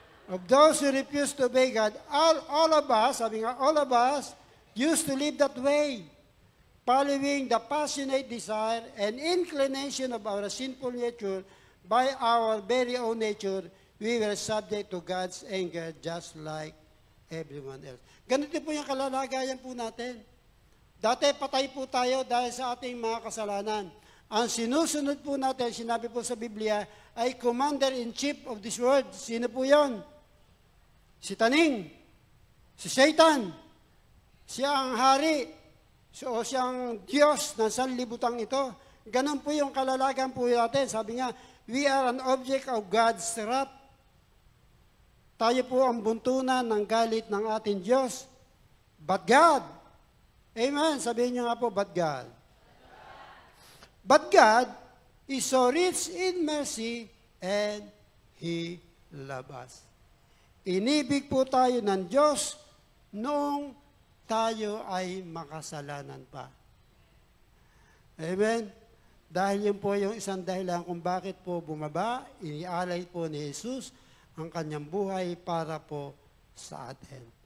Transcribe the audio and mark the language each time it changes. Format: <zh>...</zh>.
<en>Of those who refuse to obey God, all of us,</en> <tl>sabi nga,</tl> <en>all of us used to live that way, following the passionate desire and inclination of our sinful nature. By our very own nature, we were subject to God's anger just like everyone else.</en> <tl>Ganito po yung kalalagayan po natin. Dati patay po tayo dahil sa ating mga kasalanan. Ang sinusunod po natin, sinabi po sa Biblia, ay</tl> <en>commander-in-chief of this world.</en> <tl>Sino po yon? Si Taning, si Satan, siya ang hari, o siyang Diyos ng sanlibutan ito. Ganon po yung kalalagan po natin. Sabi nga,</tl> <en>we are an object of God's wrath.</en> <tl>Tayo po ang buntunan ng galit ng ating Diyos.</tl> <en>But God,</en> <tl>amen, sabihin niyo nga po,</tl> <en>but God. But God is so rich in mercy and He loves us.</en> <tl>Inibig po tayo ng Diyos noong tayo ay makasalanan pa. Amen? Dahil yun po yung isang dahilan kung bakit po bumaba, inialay po ni Jesus ang kanyang buhay para po sa atin.</tl>